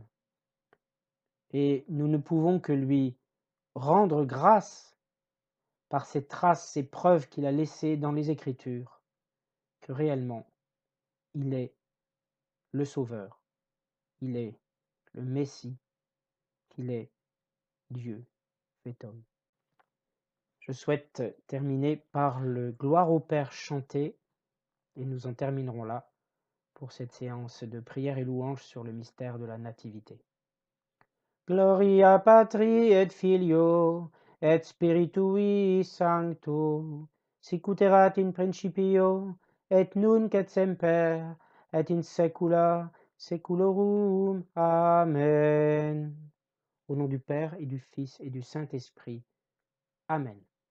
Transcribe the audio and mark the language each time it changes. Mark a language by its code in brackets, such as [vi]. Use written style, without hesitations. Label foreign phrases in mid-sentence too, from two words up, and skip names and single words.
[fr] Et nous ne pouvons que lui rendre grâce par ces traces, ces preuves qu'il a laissées dans les Écritures, que réellement, il est le Sauveur, il est le Messie, qu'il est Dieu fait homme. Je souhaite terminer par le Gloire au Père chanté, et nous en terminerons là pour cette séance de prière et louange sur le mystère de la Nativité. [la] Gloria Patri et Filio et Spiritui Sancto, sic ut erat in principio et nunc et semper et in saecula saeculorum. Amen. [fr] Au nom du Père et du Fils et du Saint-Esprit. Amen.